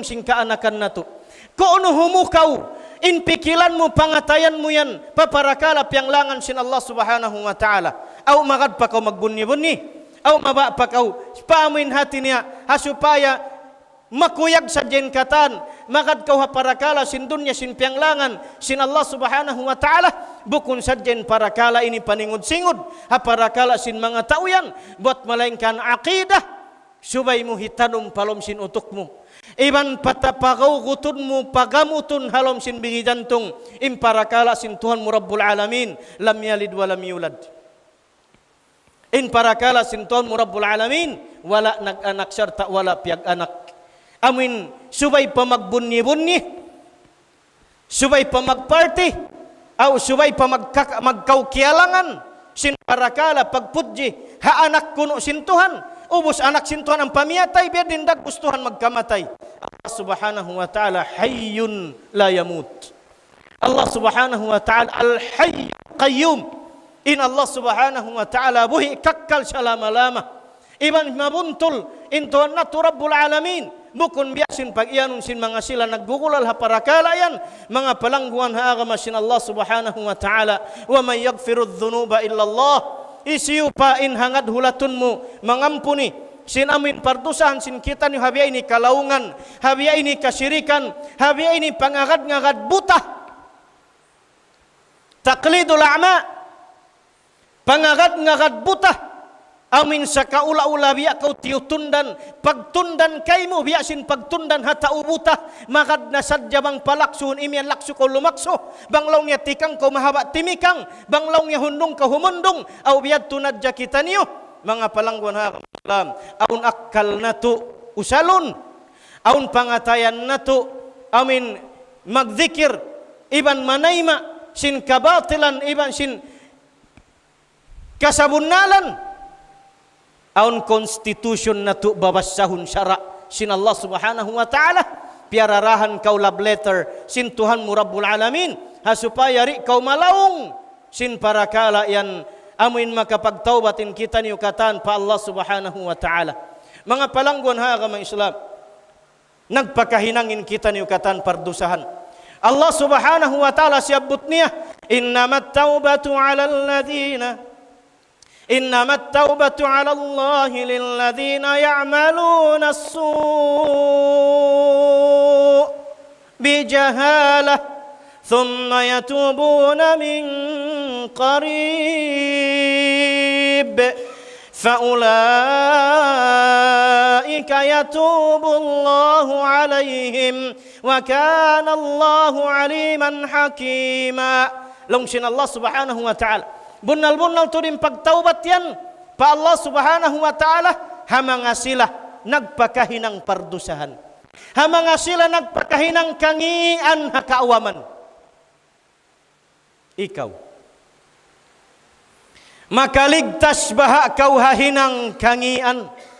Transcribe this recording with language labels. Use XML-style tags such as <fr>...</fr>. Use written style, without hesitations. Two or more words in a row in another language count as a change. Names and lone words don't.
<tsg>sin kaanakan na to kuno humukaw in pikilan mo pangatayan mo yan paparakala pianglangan sin Allah</tsg> <ar>سبحانه وتعالى</ar> <tsg>aw magad pa kaw magbunni-bunni aw maba pa kaw paamin hati niya hasupaya makuyag sa jenkatan magad kaw haparakala sin dunya sin pianglangan sin Allah</tsg> <ar>سبحانه وتعالى</ar> <tsg>bukun sa jen parakala ini paningod-singod haparakala sin mga tauyan buat malaingkan aqidah subay mo hitanum palom sin utok mo iban patapagaw gutun mo pagamutun halom sin bigi jantung imparakala sin Tuhan mo</tsg> <ar>رب العالمين لم يلد ولم يولد</ar> <tsg>in parakala sin Tuhan mo</tsg> <ar>رب العالمين</ar> <tsg>wala nag-anak serta wala piag anak amin subay pa magbunni-bunni subay pa magparty aw subay pa magkaukialangan sin parakala pagpudji ha anak kuno sin Tuhan ubos anak sin Tuhan ang pamiyatay biya din gustuhan magkamatay Allah</tsg> <ar>سبحانه وتعالى حي لا يموت الله سبحانه و تعالى الحي القيوم</ar> <tsg>in Allah</tsg> <ar>سبحانه وتعالى</ar> <tsg>buhi kakkal sa lama-lama iban mabuntul in Tuhan na Rabbul Alamin bukun biasin pag iyanong sin mga sila naggugulal ha parakala yan mga palangguan ha agama sin Allah subhanahu wa ta'ala</tsg> <ar>ومن يغفر الذنوب إلا الله</ar> <tsg>isiyo pa in hangad hulatun mo mangampuni sin amin pardusahan sin kita ni habiya ini kalaungan habiya ini kasirikan habiya ini pangagad-ngagad buta</tsg> <ar>تقليد الأعمى,</ar> <tsg>pangagad-ngagad buta, amin sa kaula-ula biya kau tiutundan, pagtundan kaymo biya sin pagtundan hatau buta, magad na sadya bang palaksun imian lakso kau lumakso, banglaw niya tikang kau mahaba timikang, banglaw niya hundong kau humundong, aw biyad tunadya kita niyo, mga palangguan ha, aun akkal na to usalon, aun pangatayan na to, amin magdikir, iban manayma, sin kabatilan, iban sin kasabunalan, aun konstitution na to babasahun syara, sin Allah</tsg> <ar>سبحانه وتعالى,</ar> <tsg>piararahan kau</tsg> <en>love letter,</en> <tsg>sin Tuhan mu</tsg> <ar>رب العالمين,</ar> <tsg>hasupaya ri kau malaung, sin parakala yan, amin makapagtaubatin kita niyo katan pa Allah</tsg> <ar>سبحانه وتعالى.</ar> <tsg>Mga palangguan ha mga Islam, nagpakahinangin kita niyo katan pardusahan.</tsg> <ar>الله سبحانه وتعالى</ar> <tsg>siyabot niya,</tsg> <ar>إنما التوبة على الذين إنما التوبة على الله للذين يعملون السوء بجهالة ثم يتوبون من قريب فأولئك يتوب الله عليهم وكان الله عليما حكيما.</ar> <tsg>Lungsin Allah</tsg> <ar>سبحانه وتعالى,</ar> <tsg>bunal-bunal turin pagtaubat yan pa Allah</tsg> <ar>سبحانه وتعالى,</ar> <tsg>hamanga sila nagpakahinang pardusahan, hamanga sila nagpakahinang kangian hakaawaman. Ikaw, makaligtas baha kau hahinang kangian?</tsg>